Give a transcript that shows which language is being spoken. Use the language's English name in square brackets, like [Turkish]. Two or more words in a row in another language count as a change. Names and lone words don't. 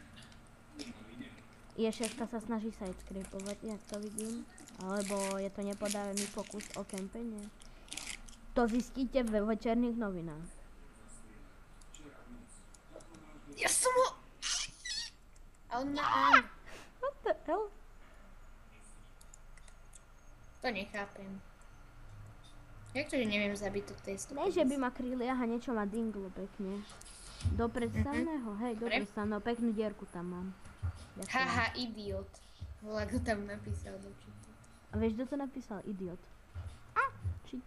[Slovak] Je6 sa snaží sidescrapovať, jak to vidím. Alebo je to nepodarený pokus o kempenie. To zistíte ve večerných novinách. Ja som ho... A on má... [English] What the hell? [Slovak] To nechápem. Jak to, že neviem zabiť to testu? Ne, že by ma kryli, aha, niečo ma dinglo pekne. Do predstavného, hej, do Dobre. predstavného, peknú dierku tam mám. Ďakujem. Haha, idiot. Volá, kto tam napísal do čitu. A vieš, kto to napísal? Idiot. Shit.